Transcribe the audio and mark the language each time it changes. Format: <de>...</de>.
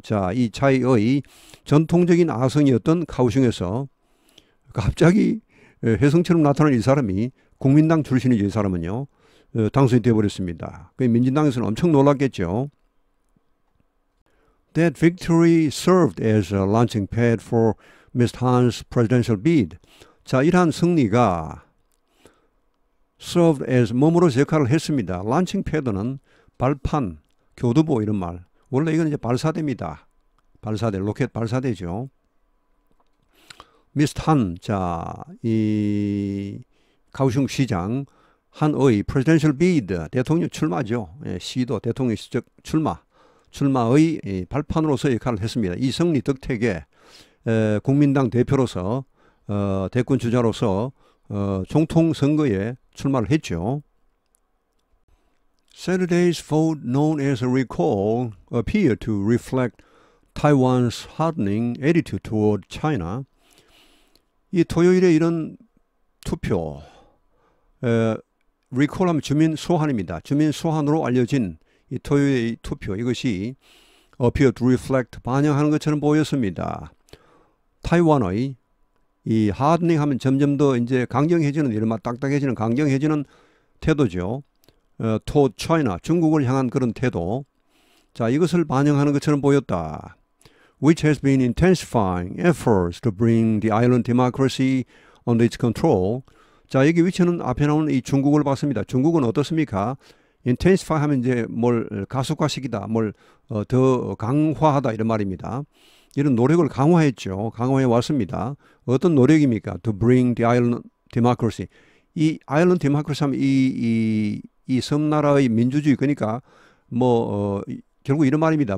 <ko>자, 이 차이의 전통적인 아성이었던 카오슝에서 갑자기 혜성처럼 나타난 이 사람이 국민당 출신이죠. 이 사람은요. 당선이 되어버렸습니다. 민진당에서는 엄청 놀랐겠죠.</ko> <en>That victory served as a launching pad for Ms. Han's presidential bid.</en> <ko>자, 이러한 승리가 served as 몸으로서 역할을 했습니다. launching pad는 발판, 교두보 이런 말. 원래 이건 이제 발사대입니다. 발사대, 로켓 발사대죠. 미스터 한, 자, 이 카오슝 시장 한의 presidential bid, 대통령 출마죠. 예, 시도 대통령 시적 출마의 발판으로서 역할을 했습니다. 이성리 덕택에 국민당 대표로서 대권 주자로서总统 선거에 출마를 했죠.</ko> <en>Saturday's vote, known as a recall, appeared to reflect Taiwan's hardening attitude toward China.</en> <ko>이 토요일에 이런 투표, recall하면 주민 소환입니다. 주민 소환으로 알려진 이 토요일의 투표, 이것이</ko> <en>appear to reflect,</en> <ko>반영하는 것처럼 보였습니다. 타이완의 이 hardening 하면 점점 더 이제 강경해지는, 이른바 딱딱해지는, 강경해지는 태도죠.</ko> <en>toward China,</en> <ko>중국을 향한 그런 태도. 자, 이것을 반영하는 것처럼 보였다.</ko> <en>Which has been intensifying efforts to bring the island democracy under its control.</en> <ko>자, 여기 위치는 앞에 나오는 이 중국을 봤습니다. 중국은 어떻습니까? intensify 하면 이제 뭘 가속화시키다, 뭘 더 강화하다 이런 말입니다. 이런 노력을 강화했죠. 강화해 왔습니다. 어떤 노력입니까?</ko> <en>To bring the island democracy.</en> <ko>이 island democracy 하면 이 섬나라의 민주주의, 그러니까 결국 이런 말입니다.</ko>